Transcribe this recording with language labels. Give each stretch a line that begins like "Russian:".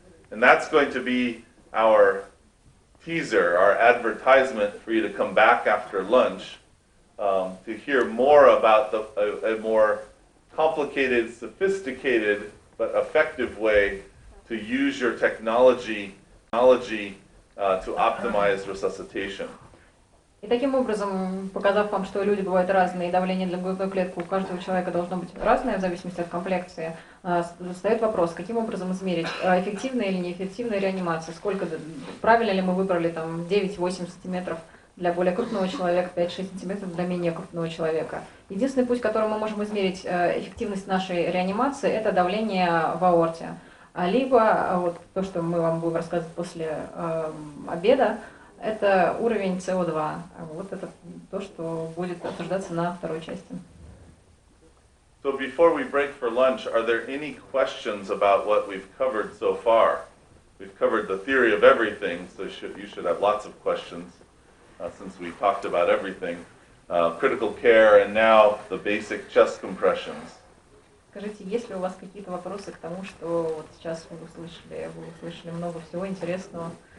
English: And that's going to be our teaser, our advertisement for you to come back after lunch to hear more about a more complicated, sophisticated, but effective way to use your technology to optimize resuscitation.
Russian: И таким образом, показав вам, что люди бывают разные, и давление для грудной клетки у каждого человека должно быть разное в зависимости от комплекции, встает вопрос, каким образом измерить, эффективная или неэффективная реанимация, правильно ли мы выбрали там 9-8 сантиметров для более крупного человека, 5-6 сантиметров для менее крупного человека. Единственный путь, которым мы можем измерить эффективность нашей реанимации, это давление в аорте. Либо вот то, что мы вам будем рассказывать после обеда, это уровень СО2. Вот это то, что будет обсуждаться на второй части.
English: So before we break for lunch, are there any questions about what we've covered so far? We've covered the theory of everything, so you should have lots of questions since we talked about everything. Critical care and now the basic chest compressions.
Russian: Скажите, есть ли у вас какие-то вопросы к тому, что вот сейчас вы услышали много всего интересного?